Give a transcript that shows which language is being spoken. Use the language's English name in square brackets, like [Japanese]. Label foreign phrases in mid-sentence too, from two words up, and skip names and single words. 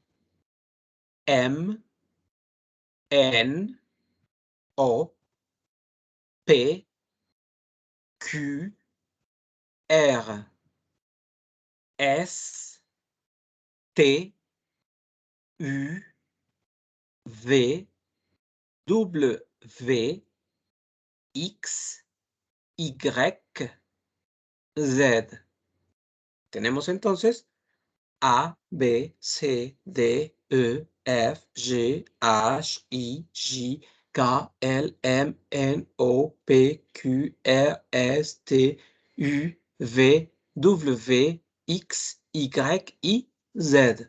[Spanish] M, N, O, P, Q, R, S, T, U, V, W, X, Y, Z. Tenemos entonces A, B, C, D, E, F, G, H, I, J, K, L, M, N, O, P, Q, R, S, T, U, V, W, X, Y y Z.